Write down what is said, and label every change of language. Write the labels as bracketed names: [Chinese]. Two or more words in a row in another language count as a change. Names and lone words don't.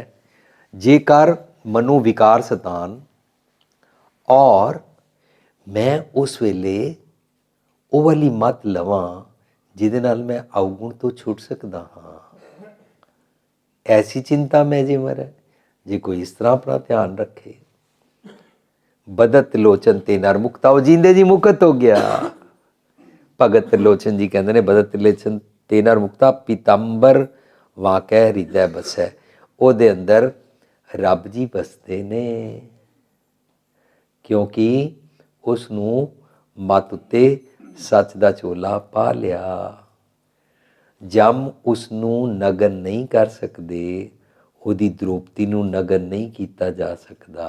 [Punjabi] ਜੇਕਰ ਮਨੂੰ ਵਿਕਾਰ ਸਤਾਨ, ਔਰ ਮੈਂ ਉਸ ਵੇਲੇ ਉਹ ਵਾਲੀ ਮੱਤ ਲਵਾਂ ਜਿਹਦੇ ਨਾਲ ਮੈਂ ਅਵਗੁਣ ਤੋਂ ਛੁੱਟ ਸਕਦਾ ਹਾਂ। ਐਸੀ ਚਿੰਤਾ ਮੈਂ ਜੇ ਮਰੈ। ਜੇ ਕੋਈ ਇਸ ਤਰ੍ਹਾਂ ਆਪਣਾ ਧਿਆਨ ਰੱਖੇ, ਬਦਤ ਲੋਚਨ ਤੇ ਨਰ ਮੁਕਤਾ, ਵੋ ਜੀਂਦੇ ਜੀ ਮੁਕਤ ਹੋ ਗਿਆ। ਭਗਤ ਲੋਚਨ ਜੀ ਕਹਿਤੇ ਨੇ ਬਦਤ ਲੋਚਨ ਤੇ ਨਰ ਮੁਕਤਾ, ਪੀਤਾਂਬਰ ਵਾਕੈ ਹਿਰਦੈ ਬਸੈ। ਉਹਦੇ ਅੰਦਰ ਰੱਬ ਜੀ ਬਸਦੇ ਨੇ, ਕਿਉਂਕਿ ਉਸ ਨੂੰ ਮੱਤ ਉੱਤੇ ਸੱਚ ਦਾ ਝੋਲਾ ਪਾ ਲਿਆ। ਜਮ ਉਸ ਨੂੰ ਨਗਨ ਨਹੀਂ ਕਰ ਸਕਦੇ, ਉਹਦੀ ਦ੍ਰੋਪਤੀ ਨੂੰ ਨਗਨ ਨਹੀਂ ਕੀਤਾ ਜਾ ਸਕਦਾ।